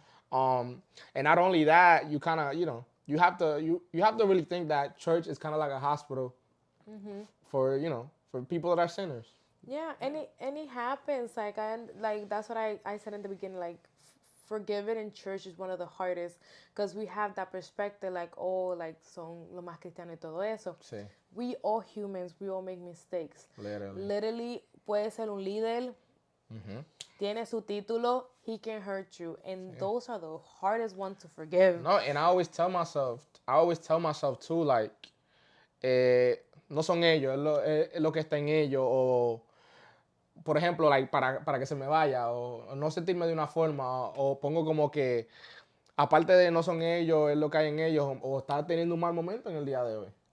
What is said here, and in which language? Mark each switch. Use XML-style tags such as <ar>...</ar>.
<en>And not only that, you kind of, you have to really think that church is kind of like a hospital for people that are sinners. Yeah, and it happens. Like that's what I said in the beginning. Like forgiving in church is one of the hardest because we have that perspective.</en> <es>Like like son lo más cristiano y todo eso. Sí.</es> <en>We all humans. We all make mistakes.</en> <es>Literally puede ser un líder. Tiene su título.</es> <en>He can hurt you, and those are the hardest ones to forgive. No, and I always tell myself too, like,</en> <es>no son ellos, es lo que está en ellos, o por ejemplo, like, para que se me vaya, o no sentirme de una forma, o pongo como que, aparte de no son ellos, es lo que hay en ellos, o está teniendo un mal momento en el día de hoy.</es>